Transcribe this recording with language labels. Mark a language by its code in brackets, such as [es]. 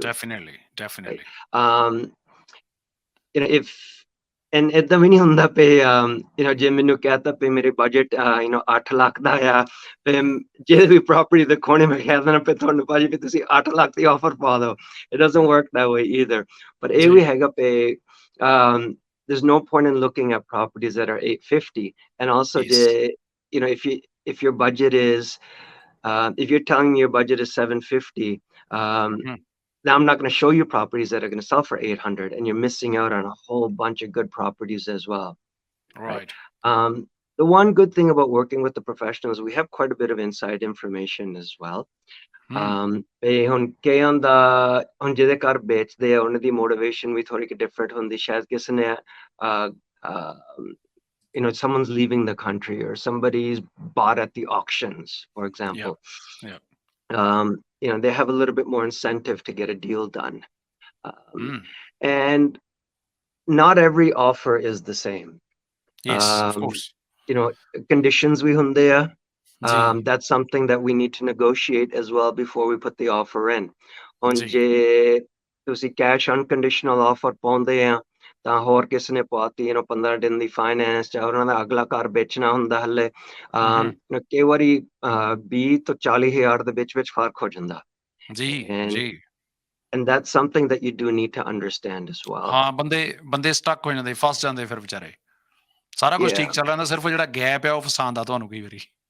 [en] Definitely. Right? If and [pa] ਏਦਾਂ ਵੀ ਨਹੀਂ ਹੁੰਦਾ ਪਈ ਜੇ ਮੈਨੂੰ ਕਹਤਾ ਪਈ ਮੇਰੇ ਬਜਟ 8 ਲੱਖ ਦਾ ਆ, ਤੇ ਜੇ ਵੀ ਪ੍ਰਾਪਰਟੀ ਦਿਖਾਉਣੇ ਮੈਂ ਕਹਿ ਦੇਣਾ ਪਈ ਤੁਹਾਨੂੰ ਭਾਜੀ ਵੀ ਤੁਸੀਂ 8 ਲੱਖ ਦੀ ਆਫਰ ਪਾ ਦਿਓ. [en] It doesn't work that way either. But [pa] ਇਹ ਵੀ ਹੈਗਾ ਪਈ [en] there's no point in looking at properties that are 850, and also Yes. if your budget is if you're telling me your budget is 750, now I'm not going to show you properties that are going to sell for 800, and you're missing out on a whole bunch of good properties as well. Right. The one good thing about working with the professionals, we have quite a bit of inside information as well. [pa] ਹੁਣ ਕਈਆਂ ਦਾ ਹੁਣ ਜਿਹਦੇ ਘਰ ਵੇਚਦੇ ਆ ਉਹਨਾਂ ਦੀ motivation ਵੀ ਥੋੜੀ ਕਿ different ਹੁੰਦੀ, ਸ਼ਾਇਦ ਕਿਸੇ ਨੇ [en] someone's leaving the country, or somebody's bought at the auctions, for example. Yeah. They have a little bit more incentive to get a deal done. And not every offer is the same. Yes, of course. [pa] Conditions we hunde hai. [en] That's something that we need to negotiate as well before we put the offer in. [pa] On je tusi cash unconditional offer paunde hai ਤਾਂ ਹੋਰ ਕਿਸੇ ਨੇ ਪਾਤੀ 15 ਦਿਨ ਦੀ finance ਜਾਂ ਉਹਨਾਂ ਦਾ ਅਗਲਾ ਘਰ ਵੇਚਣਾ ਹੁੰਦਾ ਹਲੇ, ਕਈ ਵਾਰੀ 20 ਤੋਂ 40 ਹਜ਼ਾਰ ਦੇ ਵਿੱਚ ਫਰਕ ਹੋ ਜਾਂਦਾ। [en] And that's something that you do need to understand as well. [pa] ਹਾਂ, ਬੰਦੇ ਸਟਕ ਹੋ ਜਾਂਦੇ, ਫਸ ਜਾਂਦੇ ਫਿਰ ਵਿਚਾਰੇ। ਸਾਰਾ ਕੁਝ ਠੀਕ ਚੱਲ ਰਿਹਾ ਹੁੰਦਾ, ਸਿਰਫ ਜਿਹੜਾ ਗੈਪ ਹੈ ਉਹ ਫਸਾਉਂਦਾ ਤੁਹਾਨੂੰ ਕਈ ਵਾਰੀ।